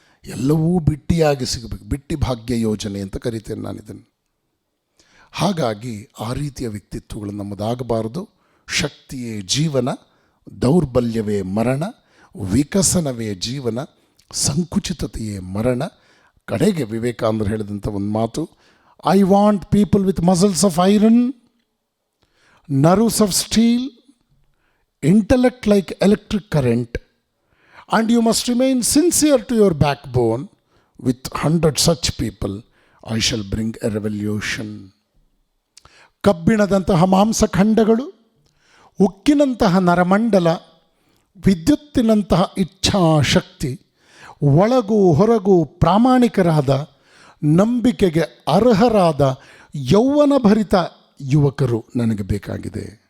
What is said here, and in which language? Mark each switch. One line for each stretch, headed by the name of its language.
Kannada: ಎಲ್ಲವೂ ಬಿಟ್ಟಿಯಾಗಿ ಸಿಗಬೇಕು. ಬಿಟ್ಟಿ ಭಾಗ್ಯ ಯೋಜನೆ ಅಂತ ಕರಿತೇನೆ ನಾನು ಇದನ್ನು. ಹಾಗಾಗಿ ಆ ರೀತಿಯ ವ್ಯಕ್ತಿತ್ವಗಳು ನಮ್ಮದಾಗಬಾರದು. ಶಕ್ತಿಯೇ ಜೀವನ, ದೌರ್ಬಲ್ಯವೇ ಮರಣ, ವಿಕಸನವೇ ಜೀವನ, ಸಂಕುಚಿತತೆಯೇ ಮರಣ. ಕಡೆಗೆ ವಿವೇಕಾನಂದರು ಹೇಳಿದಂಥ ಒಂದು ಮಾತು,
English: I want people with muscles of iron, nerves of steel, intellect like electric current, and you must remain sincere to your backbone. With 100 such people, I shall bring a revolution.
Kannada: ಕಬ್ಬಿಣದಂತಹ ಮಾಂಸಖಂಡಗಳು, ಉಕ್ಕಿನಂತಹ ನರಮಂಡಲ, ವಿದ್ಯುತ್ತಿನಂತಹ ಇಚ್ಛಾಶಕ್ತಿ, ಒಳಗೂ ಹೊರಗೂ ಪ್ರಾಮಾಣಿಕರಾದ, ನಂಬಿಕೆಗೆ ಅರ್ಹರಾದ ಯೌವನಭರಿತ ಯುವಕರು ನನಗೆ ಬೇಕಾಗಿದೆ.